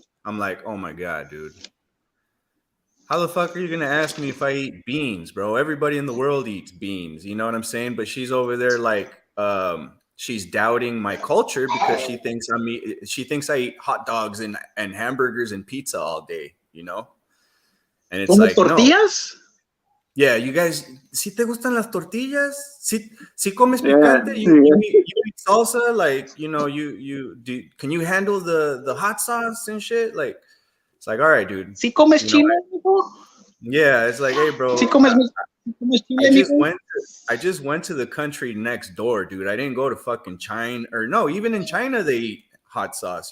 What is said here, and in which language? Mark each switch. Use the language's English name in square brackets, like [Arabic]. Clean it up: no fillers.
[English] I'm like, oh my God, dude. How the fuck are you going to ask me if I eat beans, bro? Everybody in the world eats beans. You know what I'm saying? But she's over there like, she's doubting my culture because she thinks I eat hot dogs and hamburgers and pizza all day, And it's like, tortillas? No. Yeah, you guys, [Spanish] ¿sí te gustan las tortillas? ¿Sí comes picante? [English] You eat salsa? Like, can you handle the hot sauce and shit? Like, it's like, all right, dude. [Spanish] ¿Sí comes chile? [English] Yeah, it's like, hey, bro. [Spanish] ¿Sí comes chile? [English] I just went to the country next door, dude. I didn't go to fucking China, or no, even in China they eat hot sauce.